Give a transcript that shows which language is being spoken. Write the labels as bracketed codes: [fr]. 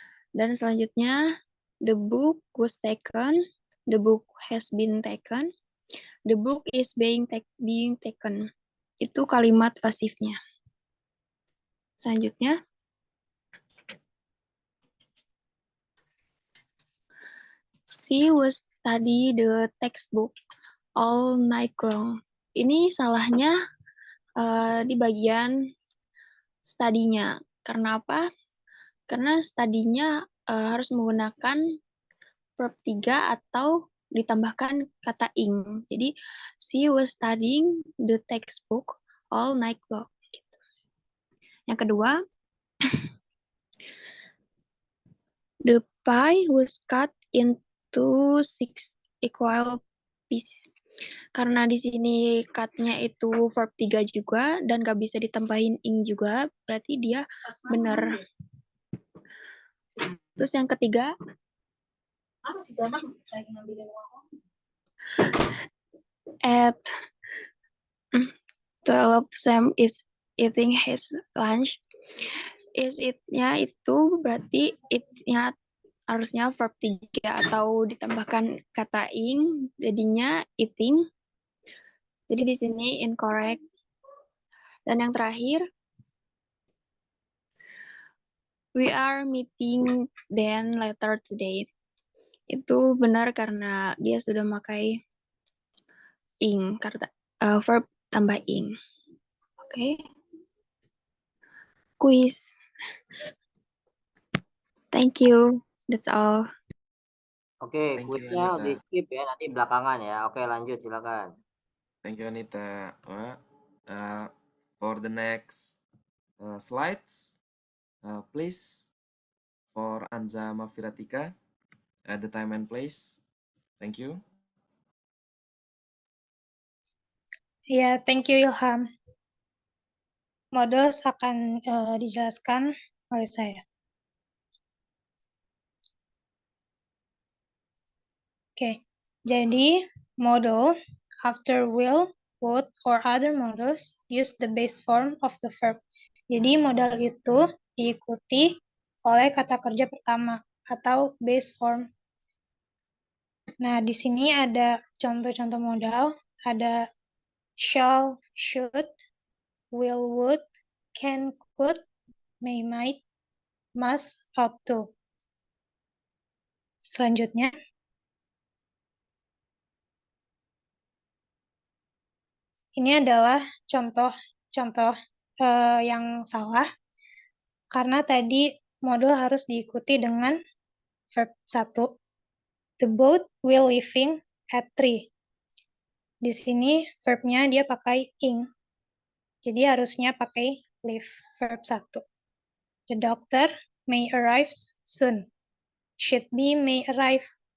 [en] Dan selanjutnya the book was taken, the book has been taken, the book is being taken. Itu kalimat pasifnya. Selanjutnya she was study the textbook all night long. [id] Ini salahnya di bagian studinya. Karena apa? Karena studinya harus menggunakan verb 3 atau ditambahkan kata ing. [en] Jadi she was studying the textbook all night long. Gitu. Yang kedua, the pie was cut into 6 equal pieces. [id] Karena di sini cut-nya itu verb 3 juga dan gak bisa ditambahin ing juga, berarti dia benar. [en] Terus yang ketiga, at 12 Sam is eating his lunch. [id] Is it-nya itu berarti it-nya harusnya verb 3 atau ditambahkan kata ing, jadinya eating. Jadi di sini incorrect. [en] Dan yang terakhir, we are meeting then later today. [id] Itu benar karena dia sudah memakai ing, kata verb tambah ing. Oke. [en] Quiz. Thank you. That's all. [id] Oke, [en] Thank you, [id] kuisnya di [en] Anita. [id] skip ya, nanti belakangan ya. Oke, lanjut silakan. [en] Thank you, Anita. For the next slides, please, for Anza Mafiratika, the time and place. Thank you. Ya, thank you Ilham. [id] Models akan dijelaskan oleh saya. [en] Oke, jadi model after will, would, or other models use the base form of the verb. [id] Jadi modal itu diikuti oleh kata kerja pertama atau base form. Nah, di sini ada contoh-contoh modal, ada shall, should, will, would, can, could, may, might, must, ought to. Selanjutnya, ini adalah contoh-contoh yang salah, karena tadi model harus diikuti dengan verb 1. The boat will leaving at 3. Di sini verbnya dia pakai ing, jadi harusnya pakai leave, verb 1. [en] The doctor may arrive soon. Should be may arrive.